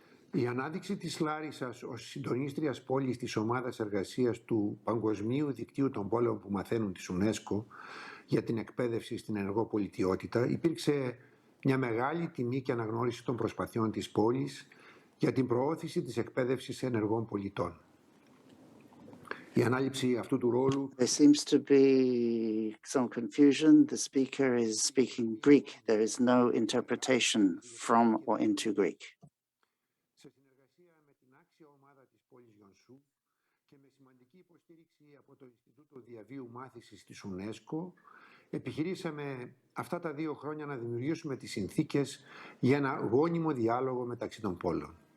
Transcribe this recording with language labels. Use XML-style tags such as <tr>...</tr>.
<el>Η ανάδειξη της Λάρισσας ως συντονίστριας πόλης της ομάδας εργασίας του Παγκοσμίου Δικτύου των Πόλεων που Μαθαίνουν της UNESCO για την εκπαίδευση στην ενεργό πολιτιότητα υπήρξε μια μεγάλη τιμή και αναγνώριση των προσπαθειών της πόλης για την προώθηση της εκπαίδευσης ενεργών πολιτών. Η ανάληψη αυτού του ρόλου...</el> <en>There seems to be some confusion. The speaker is speaking Greek. There is no interpretation from or into Greek.</en> <el>Σε συνεργασία με την άξια ομάδα της πόλης Γιονσού και με σημαντική υποστήριξη από το Ινστιτούτο Διαβίου Μάθησης της UNESCO, επιχειρήσαμε αυτά τα 2 χρόνια να δημιουργήσουμε τις συνθήκες για ένα γόνιμο διάλογο μεταξύ των πόλεων.</el>